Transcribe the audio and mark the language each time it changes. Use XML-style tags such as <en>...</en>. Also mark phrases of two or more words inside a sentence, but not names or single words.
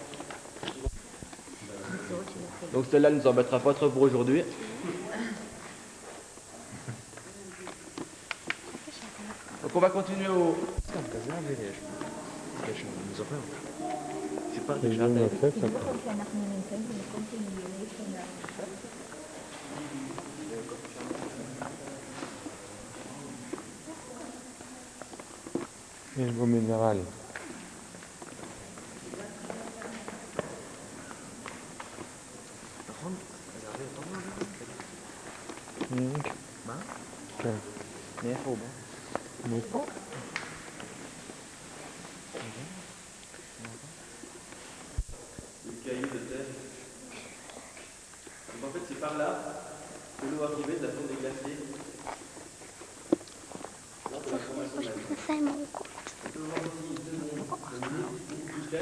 <fr>Donc celle-là ne nous embêtera pas trop pour aujourd'hui. Donc on va continuer au... C'est pas déjà...</fr> <he>יש בו מינרלים. נכון? זה הרבה יותר מאוד. מה? כן. מאיפה הוא בא? מפה?</he> <fr>Le caillou de terre. Donc en fait c'est par là que l'eau arrivait de la fonte des glaciers plus clair.</fr>